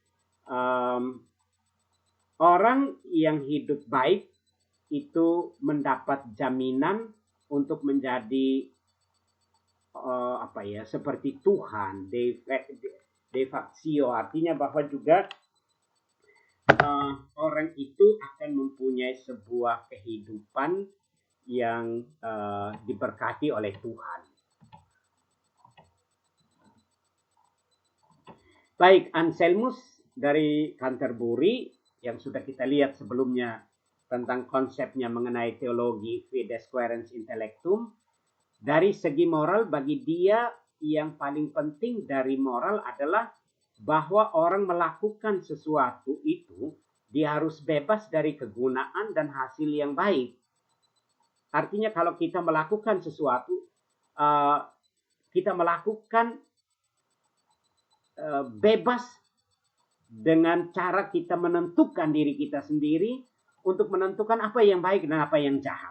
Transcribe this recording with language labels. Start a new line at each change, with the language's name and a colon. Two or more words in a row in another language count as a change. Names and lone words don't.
Indonesian: orang yang hidup baik itu mendapat jaminan untuk menjadi seperti Tuhan,
Latin: de facto,
Indonesian: artinya bahwa juga orang itu akan mempunyai sebuah kehidupan yang diberkati oleh Tuhan. Baik, Anselmus dari Canterbury yang sudah kita lihat sebelumnya tentang konsepnya mengenai teologi
Latin: fides quaerens intellectum.
Indonesian: Dari segi moral, bagi dia yang paling penting dari moral adalah bahwa orang melakukan sesuatu itu, dia harus bebas dari kegunaan dan hasil yang baik. Artinya kalau kita melakukan sesuatu, kita melakukan bebas dengan cara kita menentukan diri kita sendiri untuk menentukan apa yang baik dan apa yang jahat.